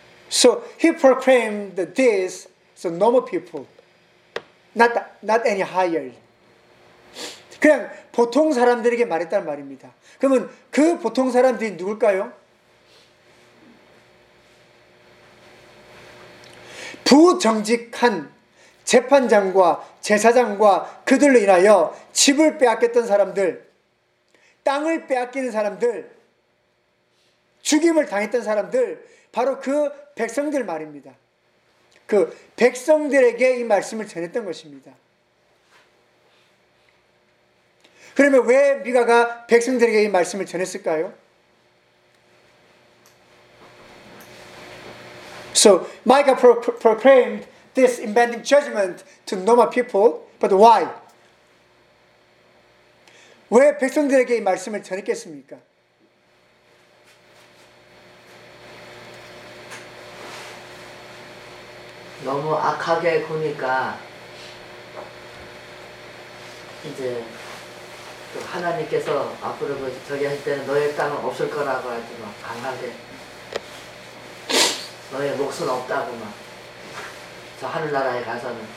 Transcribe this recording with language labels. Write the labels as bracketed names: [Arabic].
[English] So he proclaimed this to normal people, not any higher. [Korean] 그냥 보통 사람들에게 말했다는 말입니다. 그러면 그 보통 사람들이 누굴까요? 부정직한 재판장과 제사장과 그들로 인하여 집을 빼앗겼던 사람들, 땅을 빼앗기는 사람들, 죽임을 당했던 사람들, 바로 그 백성들 말입니다. 그 백성들에게 이 말씀을 전했던 것입니다. 그러면 왜 미가가 백성들에게 이 말씀을 전했을까요? [English] So Micah proclaimed this impending judgment to normal people, but why? [Korean] 왜 백성들에게 이 말씀을 전했겠습니까? 너무 악하게 보니까 이제 또 하나님께서 앞으로 뭐 저기 할 때는 너의 땅은 없을 거라고 하지 막 강하게 너의 몫은 없다고 막 저 하늘나라에 가서는